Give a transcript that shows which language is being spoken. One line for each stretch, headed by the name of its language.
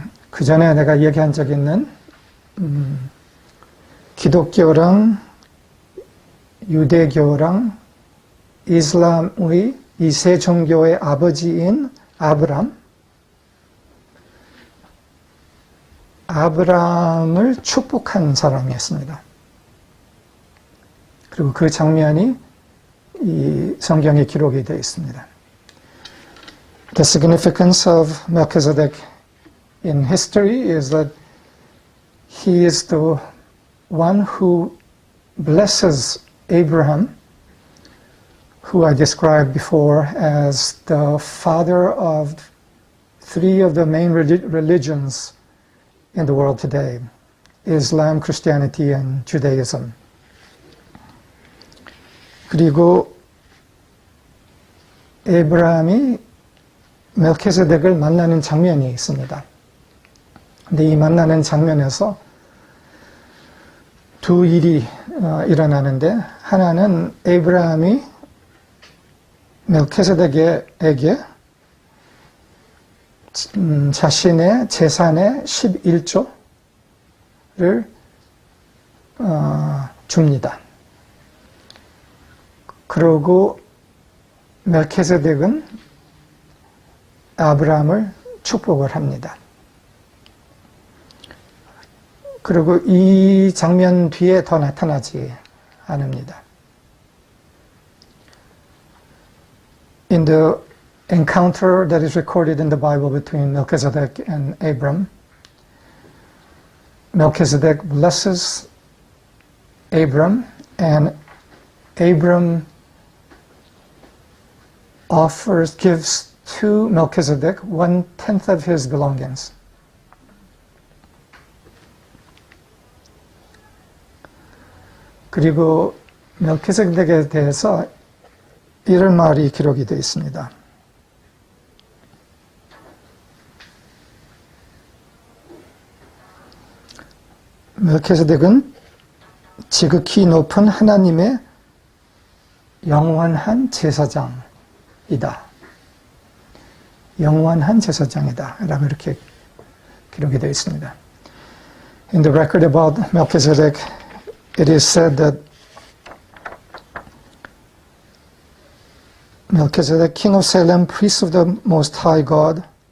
Korean: 그 전에 내가 얘기한 적 있는 기독교랑 유대교랑 이슬람의 이세 종교의 아버지인 아브람을 축복한 사람이었습니다. 그리고 그 장면이 이 성경에 기록이 되어 있습니다.
English: The significance of Melchizedek in history is that he is the one who blesses Abraham, who I described before as the father of three of the main religions in the world today, Islam, Christianity, and Judaism.
Korean: 그리고 에브라함이 멜키세덱을 만나는 장면이 있습니다. 근데 이 만나는 장면에서 두 일이 일어나는데, 하나는 에브라함이 멜키세덱에게 자신의 재산의 11조를 줍니다. 그러고 멜키세덱은 아브라함을 축복을 합니다. 그리고 이 장면 뒤에 더 나타나지 않습니다.
English: In the encounter that is recorded in the Bible between Melchizedek and Abram, Melchizedek blesses Abram, and Abram gives to Melchizedek 1/10 of his belongings.
Korean: 그리고 멜키세덱에 대해서 이런 말이 기록이 되어 있습니다. 멜키세덱은 지극히 높은 하나님의 영원한 제사장이다. 영원한 제사장이다. 라고 이렇게 기록이 되어 있습니다.
English: In the record about Melchizedek, it is said that Melchizedek, king of Salem, priest of the Most High God,